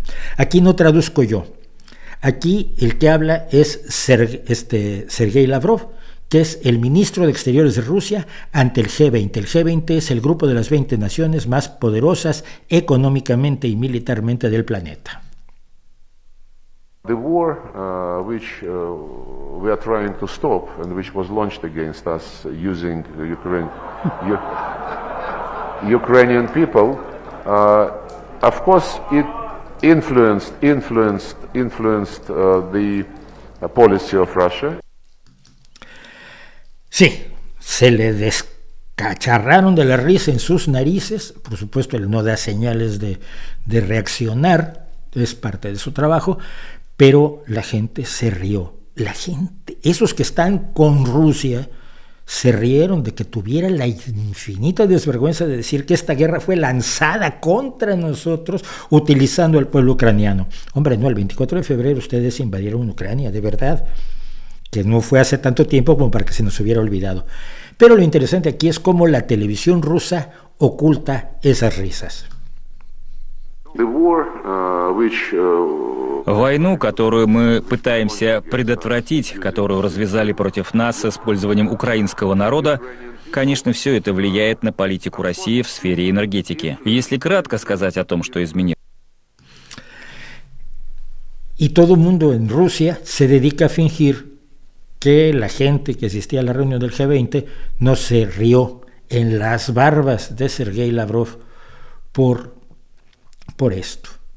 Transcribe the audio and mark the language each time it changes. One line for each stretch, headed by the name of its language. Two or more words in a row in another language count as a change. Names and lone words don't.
Spanish: Aquí no traduzco yo. Aquí el que habla es Sergei Lavrov, que es el ministro de Exteriores de Rusia ante el G20. El G20 es el grupo de las 20 naciones más poderosas económicamente y militarmente del planeta.
English: The war which we are trying to stop and which was launched against us using Ukrainian people, of course it influenced the policy of Russia.
Spanish: Sí, se le cacharraron de la risa en sus narices. Por supuesto, él no da señales de reaccionar, es parte de su trabajo, pero la gente se rió. La gente, esos que están con Rusia, se rieron de que tuviera la infinita desvergüenza de decir que esta guerra fue lanzada contra nosotros utilizando al pueblo ucraniano. Hombre, no, el 24 de febrero ustedes invadieron Ucrania, de verdad, que no fue hace tanto tiempo como para que se nos hubiera olvidado. Pero lo interesante aquí es cómo la televisión rusa oculta esas risas.
Russian: Войну, которую мы пытаемся предотвратить, которую развязали против нас с использованием украинского народа, конечно, все это влияет на политику России в сфере энергетики. Если кратко сказать о том, что изменилось.
Spanish: Y todo el mundo en Rusia se dedica a fingir que la gente que asistía a la reunión del G20 no se rió en las barbas de Sergei Lavrov por esto.